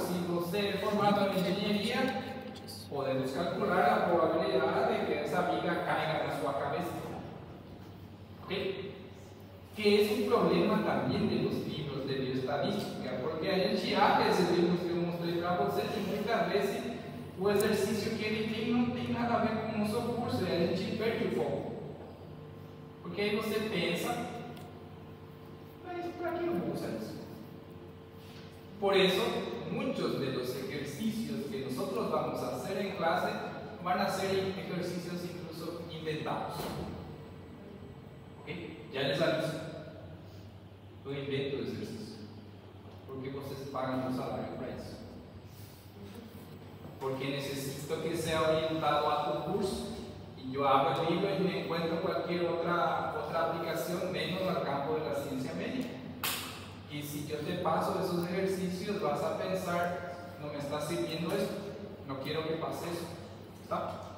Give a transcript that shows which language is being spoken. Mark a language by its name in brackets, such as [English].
[Spanish] Si usted es formado en ingeniería, podemos calcular la probabilidad de que esa viga caiga en su cabeza. ¿Okay? Que es un problema también de los libros de bioestadística, porque hay chiates de libros que mostré para ustedes y muchas veces [Portuguese] o exercício que ele tem não tem nada a ver com o seu curso, e a gente perde o foco. Porque aí você pensa, mas para que eu vou usar isso? [Spanish] Por eso, muchos de los ejercicios que nosotros vamos a hacer en clase van a ser ejercicios incluso inventados. ¿Ok? Ya les aviso. Yo invento ejercicios. [Portuguese] Porque vocês pagam um salário para isso. [Spanish] Porque necesito que sea orientado a tu curso. Y yo abro el libro y me encuentro cualquier otra aplicación menos al campo de la ciencia médica. Y si yo te paso esos ejercicios, vas a pensar, no me está sirviendo esto, no quiero que pase eso. ¿Está?